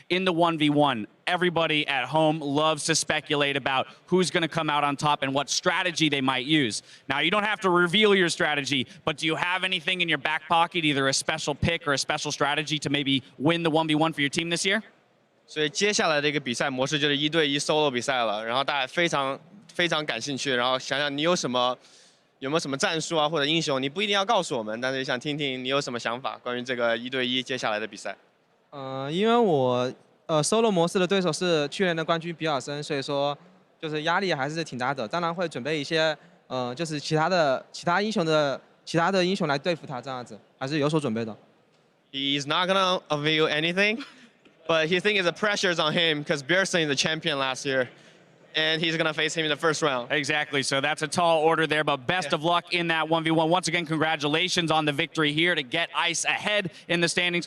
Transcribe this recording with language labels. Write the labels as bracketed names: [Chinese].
[English] In the 1v1, everybody at home loves to speculate about who's going to come out on top and what strategy they might use. Now, you don't have to reveal your strategy, but do you have anything in your back pocket, either a special pick or a special strategy to maybe win the 1v1 for your team this year? [Chinese] 所以接下来的一个比赛模式就是1对1 solo 比赛了，然后大家非常感兴趣，然后想想你有没有什么战术啊或者英雄，你不一定要告诉我们，但是想听听你有什么想法关于这个1对1接下来的比赛。因为我solo 模式的对手是去年的冠军比尔森，所以说就是压力还是挺大的。当然会准备一些就是其他英雄来对付他，这样子还是有所准备的。 [English] He's not gonna avail anything. But he thinks the pressure is on him because Bjergsen is the champion last year, and he's going to face him in the first round. Exactly, so that's a tall order there, but best of luck in that 1v1. Once again, congratulations on the victory here to get Ice ahead in the standings.